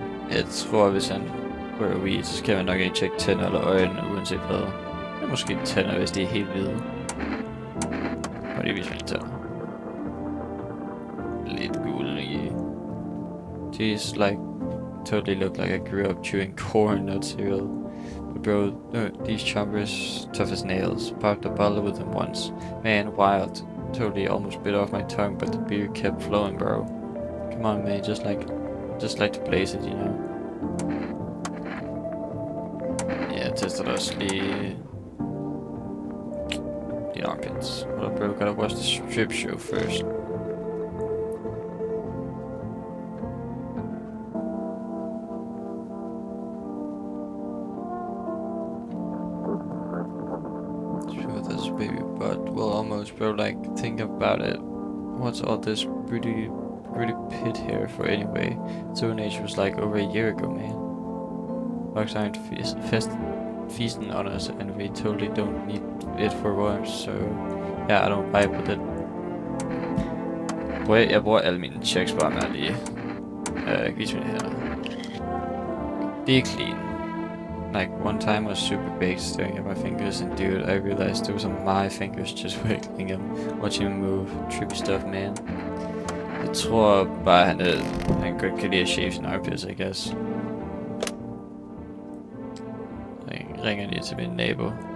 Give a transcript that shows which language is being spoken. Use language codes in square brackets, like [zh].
[da] Jeg tror, hvis han rører weed, så skal man nok ikke tjekke tænder eller øjne, uanset hvad. Men måske tænder, hvis de er helt hvide. Og det viser mine tænder. Lidt gule i. [en] These like totally look like I grew up chewing corn, not cereal. But bro, these chompers tough as nails. Popped a bottle with them once. Man, wild. Totally almost bit off my tongue, but the beer kept flowing, bro. Come on, man, just like to blaze it, you know. [da] Yeah, jeg tester også lige the armpits. [en] Hold up, bro, gotta watch the strip show first. This baby butt. Well, almost, bro. Like, think about it. What's all this pretty pit hair for anyway? Stone Age was like over a year ago, man. Bugs aren't feasting on us, and we totally don't need it for warmth. So yeah, I don't vibe with it. [da] Jeg bruger alle mine checks bare med lige. Vis mine hænder. Det er clean. [en] Like, one time I was super baked staring at my fingers, and dude, I realized those are my fingers just wiggling them, watching them move. Trippy stuff, man. [da] Jeg tror bare, han godt kan lide at shave sine armpits, [en] I guess. [da] Jeg ringer lige til min nabo.